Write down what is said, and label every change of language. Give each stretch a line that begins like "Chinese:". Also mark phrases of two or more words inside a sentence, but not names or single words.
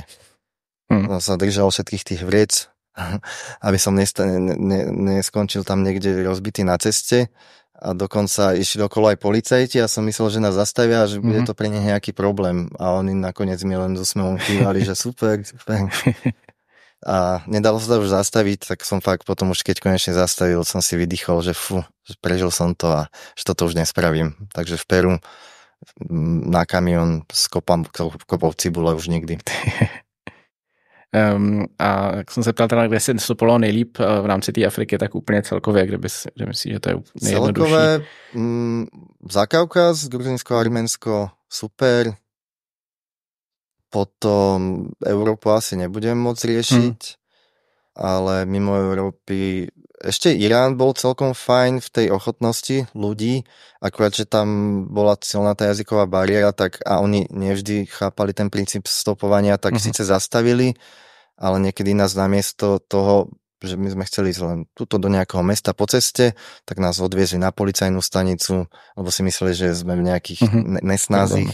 Slovak: No, sa držal všetkých tých vriec, aby som neskončil tam niekde rozbitý na ceste a dokonca išli okolo aj policajti a som myslel, že nás zastavia a že bude to pre nich nejaký problém. A oni nakoniec mi len so smevom kývali, že super. A nedalo sa to už zastaviť, tak som fakt potom už keď konečne zastavil, som si vydýchol, že že prežil som to a že toto už nespravím. Takže v Peru na kamión s kopou cibule už nikdy.
Czech: A jak jsem se ptal teda, kde se stopovalo nejlíp v rámci té Afriky, tak úplně celkově, kde myslíš, že to je nejjednodušší?
Slovak: Celkové Zakaukaz, Gruzinsko, Arménsko, super. Potom Európu asi nebudem môcť riešiť, ale mimo Európy ešte Irán bol celkom fajn v tej ochotnosti ľudí, akurát, že tam bola silná tá jazyková bariéra, tak a oni nevždy chápali ten princíp stopovania, tak síce zastavili, ale niekedy nás namiesto toho, že my sme chceli ísť len tuto do nejakého mesta po ceste, tak nás odviezli na policajnú stanicu, lebo si mysleli, že sme v nejakých nesnázích.